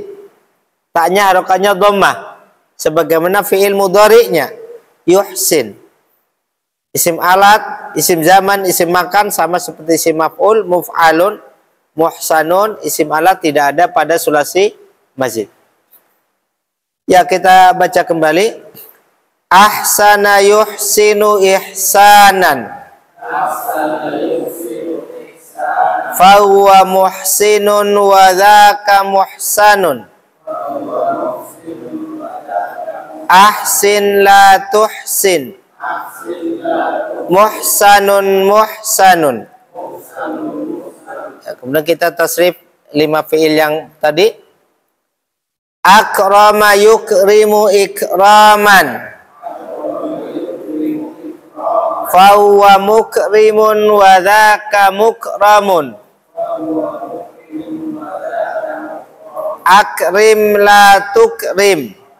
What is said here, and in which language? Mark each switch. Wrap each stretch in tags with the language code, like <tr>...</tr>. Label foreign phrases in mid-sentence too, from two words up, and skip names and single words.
<id>Taknya harokatnya dhammah. Sebagaimana fi'il mudhari'nya yuhsin. Isim alat, isim zaman, isim makan sama seperti isim maf'ul, muf'alun, muhsanun. Isim alat tidak ada pada sulasi mazid. Ya, kita baca kembali.</id> <ar>أحسن يحسن إحسانا. فهو محسن وذاك محسن. أحسن لا تحسن. محسن محسن.</ar> <id>Ya, kemudian kita tasrif 5 fi'il yang tadi.</id> <ar>أكرم يكرم إكراما. فهو مكرم وذاك مكرم. أكرم لا تكرم.</ar>